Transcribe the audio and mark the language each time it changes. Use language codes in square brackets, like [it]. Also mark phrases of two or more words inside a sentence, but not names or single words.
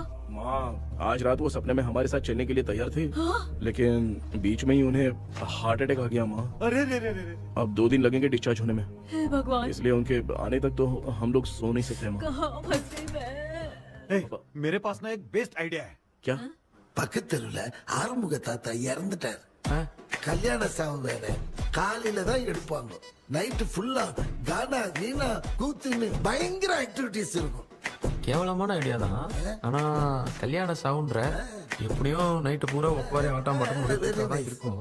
[hi] माँ, आज रात वो सपने में हमारे साथ चलने के लिए तैयार थे। हाँ? लेकिन बीच में ही उन्हें हार्ट अटैक आ गया माँ। अरे रे रे रे। अब 2 दिन लगेंगे डिस्चार्ज होने में। हे भगवान। इसलिए उनके आने तक तो हम लोग सो नहीं सकते माँ। कहाँ फंसे मैं? मेरे पास ना एक बेस्ट आइडिया है। क्या? [ta] பக்கத்தெருவுல ஆறுமுக தாத்தா இறந்துட்டார். கல்யாண சாவு வேற, காலையில தான் எடுப்பாங்க. நைட்டு ஃபுல்லா கானா வீணா கூத்துன்னு பயங்கர ஆக்டிவிட்டிஸ் இருக்கும். கேவலமான ஐடியா தான், ஆனா கல்யாண சவுண்ட்ற எப்படியும் நைட்டு பூரா ஒப்பாரி ஆட்டம் பாட்டம் முடிச்சுதான் இருக்கும்.